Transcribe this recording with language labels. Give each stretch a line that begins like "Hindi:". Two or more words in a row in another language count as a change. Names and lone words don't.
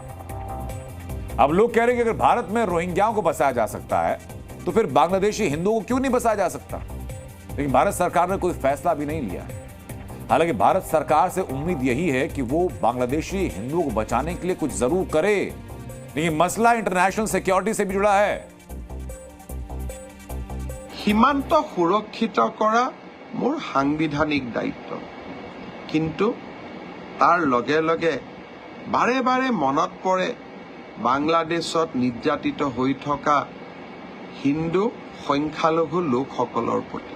Hindi: अब लोग कह रहे हैं कि अगर भारत में रोहिंग्याओं को बसाया जा सकता है तो फिर बांग्लादेशी हिंदुओं को क्यों नहीं बसाया जा सकता? लेकिन भारत सरकार ने कोई फैसला भी नहीं लिया है। हालांकि भारत सरकार से उम्मीद यही है कि वो बांग्लादेशी हिंदुओं को बचाने के लिए कुछ जरूर करे, लेकिन मसला
English: international security
Hindi: से भी जुड़ा है।
Assamese: সীমান্ত সুৰক্ষিত কৰা মোৰ সাংবিধানিক দায়িত্ব, কিন্তু তাৰ লগে লগে বাৰে বাৰে মনত পৰে বাংলাদেশত নিৰ্যাতিত হৈ থকা হিন্দু সংখ্যালঘু লোকসকলৰ প্ৰতি।